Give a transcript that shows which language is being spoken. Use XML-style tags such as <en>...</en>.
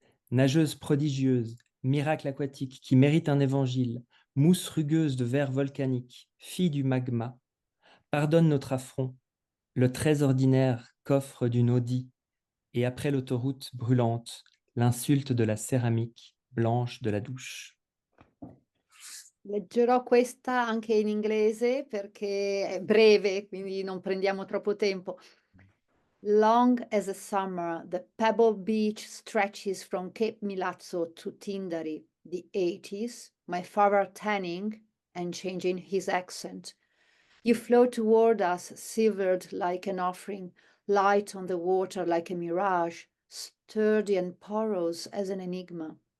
<fr>Nageuse prodigieuse, miracle aquatique qui mérite un évangile, mousse rugueuse de verre volcanique, fille du magma. Pardonne notre affront, le très ordinaire coffre d'une Audi, et après l'autoroute brûlante, l'insulte de la céramique blanche de la douche.</fr> <it>Leggerò questa anche in inglese perché è breve, quindi non prendiamo troppo tempo.</it> <en>Long as a summer, the pebble beach stretches from Cape Milazzo to Tindari, the 80s, my father tanning and changing his accent. You flow toward us, silvered like an offering, light on the water like a mirage, sturdy and porous as an enigma.</en>